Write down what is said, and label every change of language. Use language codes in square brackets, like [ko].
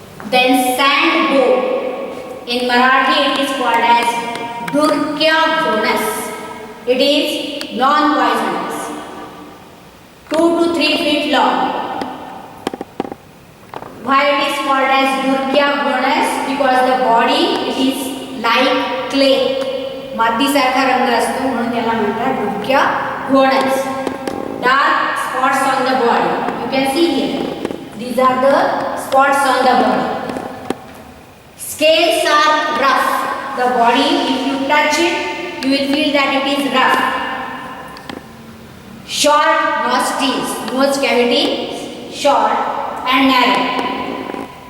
[en] Then sand boa. In Marathi it is called as Durkya bonus. It is non-poisonous. 2 to 3 feet long. Why it is called as Durkya bonus? Because the body it is like clay. [mr] मातीसारखा रंग असतो म्हणून त्याला म्हणतात डुक्या घोणस. [en] Dark spots on the body. You can see here. These are the spots on the body. Scales are rough. The body, if you touch it, you will feel that it is rough. Short nostrils, nose cavity short and narrow.